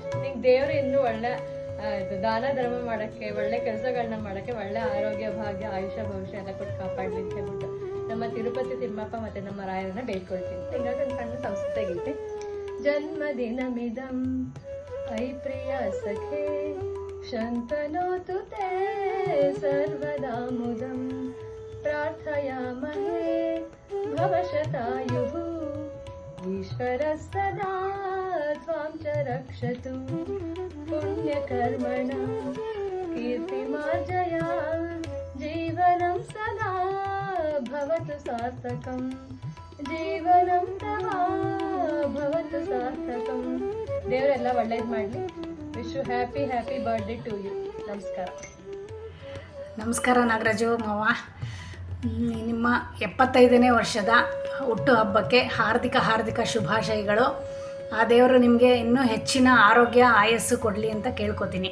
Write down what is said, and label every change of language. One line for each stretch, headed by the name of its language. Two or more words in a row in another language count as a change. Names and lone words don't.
Kannada: ನಿಂಗೆ ದೇವರು ಇನ್ನೂ ಒಳ್ಳೆ ದಾನ ಧರ್ಮ ಮಾಡಕ್ಕೆ, ಒಳ್ಳೆ ಕೆಲಸಗಳನ್ನ ಮಾಡಕ್ಕೆ, ಒಳ್ಳೆ ಆರೋಗ್ಯ, ಭಾಗ್ಯ, ಆಯುಷ್ಯ, ಭವಿಷ್ಯ ಎಲ್ಲ ಕೊಟ್ಟು ಕಾಪಾಡ್ಲಿ ಅಂತ ಹೇಳ್ಬಿಟ್ಟು ನಮ್ಮ ತಿರುಪತಿ ತಿಮ್ಮಪ್ಪ ಮತ್ತೆ ನಮ್ಮ ರಾಯರನ್ನ ಬೇಡ್ಕೊಳ್ತೀನಿ. ಹಿಂಗಾಗಿ ಒಂದು ಸಣ್ಣ ಸಂಸ್ಕೃತ ಗೀತೆ.
Sanskrit: ಜನ್ಮದಿನಮಿದಂ ಐ ಪ್ರಿಯ ಸಖೇ ಶಂತನೋತು ತೇ ಸರ್ವದಾ ಮುದಂ ಪ್ರಾರ್ಥಯಾಮಹೇ ಭವಶತಾಯುಃ ಈಶ್ವರಃ ಸದಾ ತ್ವಾಂ ಚ ರಕ್ಷತು ಪುಣ್ಯಕರ್ಮಣ ಕೀರ್ತಿಮಾರ್ಜಯ ಜೀವನಂ ಸದಾ ಭವತು ಸಾರ್ಥಕಂ ಜೀವನಂ ಸದಾ ಭವತು ಸಾರ್ಥಕಂ.
Kannada: ದೇವರೆಲ್ಲ ಒಳ್ಳೇದು ಮಾಡಲಿ.
English: wish you happy birthday to you.
Kannada: ನಮಸ್ಕಾರ. ನಮಸ್ಕಾರ ನಾಗರಾಜು ಮಾವ. ನಿಮ್ಮ 75ನೇ ವರ್ಷದ ಹುಟ್ಟುಹಬ್ಬಕ್ಕೆ ಹಾರ್ದಿಕ ಶುಭಾಶಯಗಳು. ಆ ದೇವರು ನಿಮಗೆ ಇನ್ನೂ ಹೆಚ್ಚಿನ ಆರೋಗ್ಯ ಆಯಸ್ಸು ಕೊಡಲಿ ಅಂತ ಕೇಳ್ಕೊತೀನಿ.